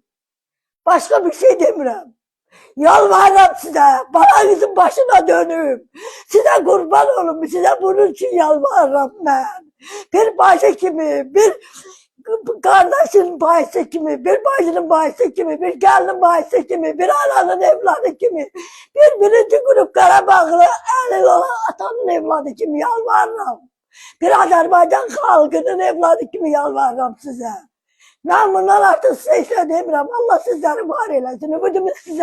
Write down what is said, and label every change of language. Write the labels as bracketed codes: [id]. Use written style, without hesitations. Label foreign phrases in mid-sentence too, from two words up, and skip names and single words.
[az] Başqa bir şey demirəm. Yalvarıram sizə, balanızın başına dönüm. Sizə qurban olum, sizə bunun üçün yalvarıram mən. Bir bacı kimi, bir kardeşin bahisi kimi, bir bacının bahisi kimi, bir gelinin bahisi kimi, [tr] bir ananın evladı gibi, [az] bir birinci grup Karabağlı elin olan atanın evladı kimi yalvarıram. [tr] Bir Azerbaycan halkının evladı gibi yalvarıram size. Ben bundan artık size işte demiyorum. Allah sizleri var eylesin.